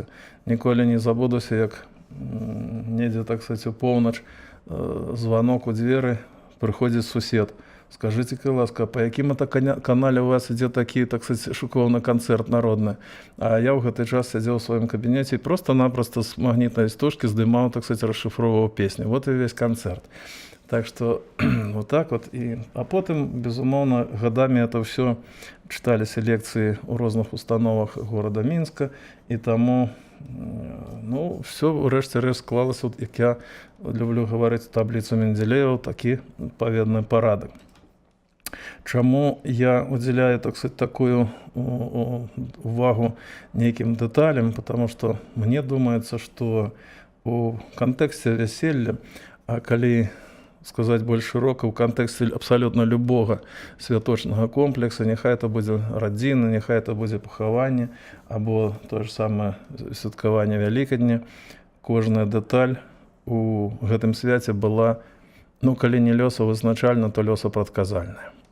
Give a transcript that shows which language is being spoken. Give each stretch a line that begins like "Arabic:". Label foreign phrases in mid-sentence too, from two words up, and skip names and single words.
Belarusian: Ніколі не забудуся, як недзе,
Russian: так сказать,
Belarusian: у поўнач званок у дзверы, прыходзіць сусед. Скажите-ка, ласка, по якім это канале у вас ідзе такі,
Russian: так сказать,
Belarusian: шыкоўны канцэрт народны? А я ў гэты час сядзеў у сваім кабінеце і просто-напросто з магнітнай стужкі здымаў,
Russian: так сказать,
Belarusian: расшыфроўваў песню.
Russian: Вот і весь канцэрт. Так что вот так вот.
Belarusian: А потым, безумоўна, гадамі это ўсё чыталіся лекцыі ў розных установах горада Мінска, і таму, ну, все ўрэшце рэшт склалася, як я люблю гаварыць, табліцу Менделеева, такі паведны парадак. Чаму я удзяляю,
Russian: так сказать,
Belarusian: такую увагу нейкім дэталям?
Russian: Потому что
Belarusian: мне думаецца, што у кантэксце вяселля, а калі сказаць больш шырока, у кантэксце абсалютна любога святочнага комплекса, няхай это будзе радзіна, няхай это будзе пахаванне, або тое ж самае святкаванне Вялікадня, кожная дэталь у гэтым свяце была, ну, калі не лёсавызначальна, то лёсапрадказальная.